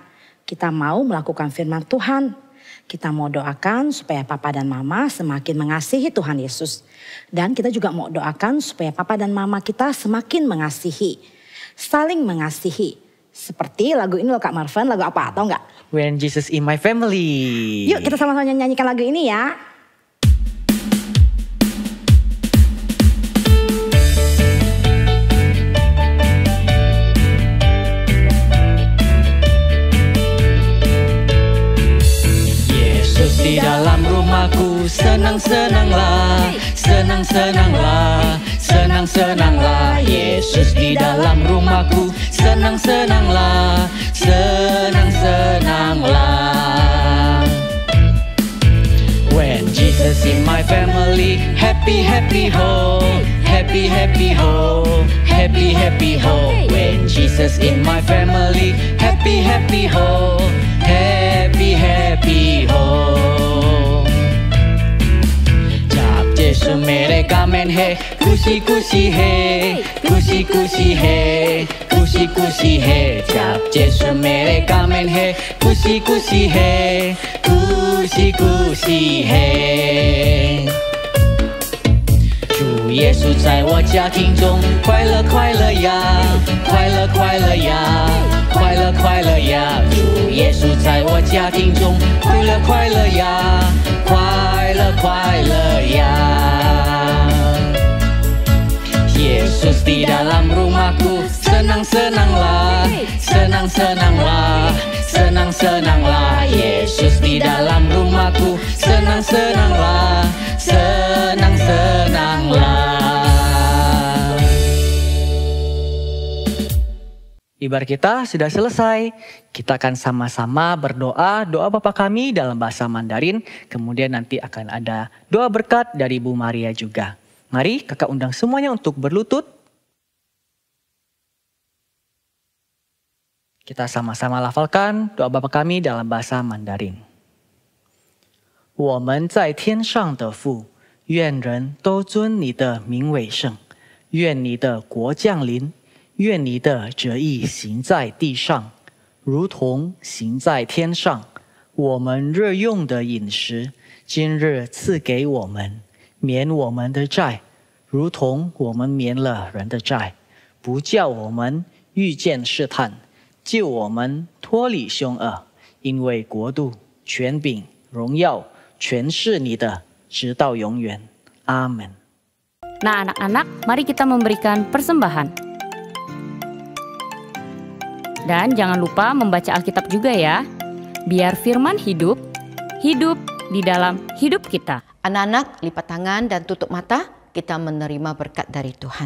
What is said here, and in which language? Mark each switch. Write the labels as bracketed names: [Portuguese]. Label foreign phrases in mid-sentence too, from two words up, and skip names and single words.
[Indonesian] Kita mau melakukan firman Tuhan. Kita mau doakan supaya papa dan mama semakin mengasihi Tuhan Yesus. Dan kita juga mau doakan supaya papa dan mama kita semakin mengasihi. Saling mengasihi. Seperti lagu ini loh Kak Marvin, lagu apa atau enggak? [English] When Jesus in my family. [Indonesian] Yuk kita sama-sama nyanyikan lagu ini ya. Yesus di dalam rumahku, senang-senanglah, senang-senanglah, senang-senanglah. Yesus di dalam rumahku, senang-senanglah, senang-senanglah. [English] When Jesus in my family, happy, happy, ho, happy, happy, ho, happy, happy, ho. When Jesus in my family, happy, happy, ho, happy, happy, ho. [Hindi] जब यीशु मेरे कामेन है, खुशी खुशी है, खुशी खुशी है, खुशी खुशी है. जब यीशु मेरे कामेन है, खुशी खुशी है, खुशी खुशी है. [Chinese] 主耶稣在我家庭中，快乐快乐呀，快乐快乐呀，快乐快乐呀。主耶稣在我家庭中，快乐快乐呀，快乐快乐呀。 [Indonesian] Yesus di dalam rumahku, senang-senanglah, senang-senanglah, senang-senanglah. Yesus di dalam rumahku, senang-senanglah, senang-senanglah. Ibadah kita sudah selesai. Kita akan sama-sama berdoa, doa Bapa kami dalam bahasa Mandarin. Kemudian nanti akan ada doa berkat dari Bu Maria juga. Mari kakak undang semuanya untuk berlutut. Kita sama-sama lafalkan doa Bapa kami dalam bahasa Mandarin. [Chinese] 我们在天上的父，愿人都尊你的名为圣，愿你的国降临。愿你的旨意行在地上，如同行在天上。我们日用的饮食，今日赐给我们，免我们的债，如同我们免了人的债，不叫我们遇见试探，救我们脱离凶恶。因为国度、权柄、荣耀，全是你的，直到永远。阿门。 [Indonesian] Nah anak-anak, mari kita memberikan persembahan. Dan jangan lupa membaca Alkitab juga ya. Biar firman hidup di dalam hidup kita. Anak-anak, lipat tangan dan tutup mata, kita menerima berkat dari Tuhan.